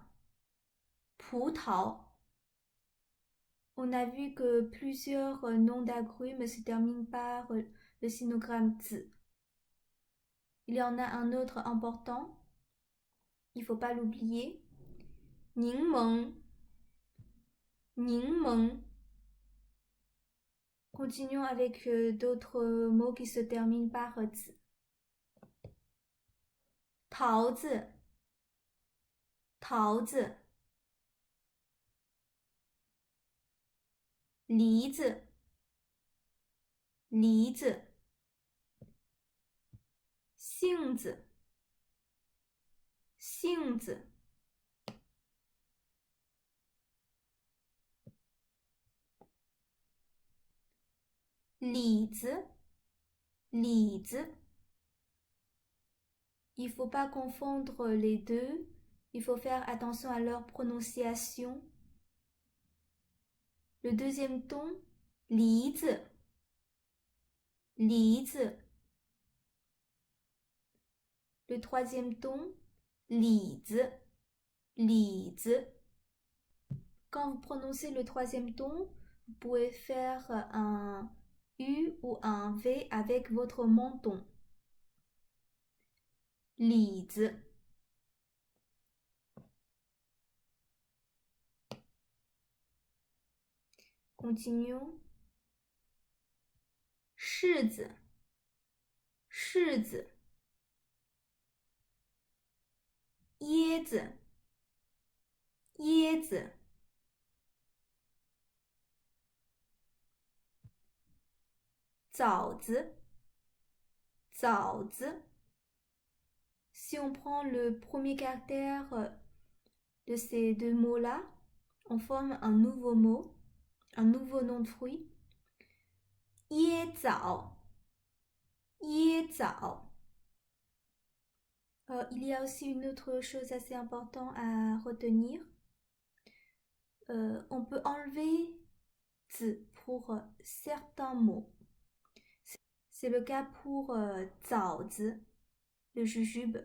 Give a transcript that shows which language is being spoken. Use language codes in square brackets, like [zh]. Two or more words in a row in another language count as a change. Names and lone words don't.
[zh] 葡萄. [fr] On a vu que plusieurs noms d'agrumes se terminent par le sinogramme zi. Il y en a un autre important, il ne faut pas l'oublier. [zh] 柠檬. 柠檬. [fr] Continuons avec d'autres mots qui se terminent par zi. [zh] 桃子. 桃子. 梨子. 梨子. 杏子. 杏子. 李子. 李子. [fr] Il ne faut pas confondre les deux. Il faut faire attention à leur prononciation. Le deuxième ton, [zh] 梨子, 梨子. [fr] Le troisième ton, [zh] 李子, 李子. [fr] Quand vous prononcez le troisième ton, vous pouvez faire un U ou un V avec votre menton. [zh] 李子. [fr] Continuons. [zh] 柿子, 柿子. 椰子, 椰子. 枣子, 枣子. [fr] Si on prend le premier caractère de ces deux mots-là, on forme un nouveau mot, un nouveau nom de fruit. [zh] 椰枣, 椰枣. [fr] Il y a aussi une autre chose assez importante à retenir. On peut enlever 子 pour certains mots. C'est le cas pour 枣子, le jujube.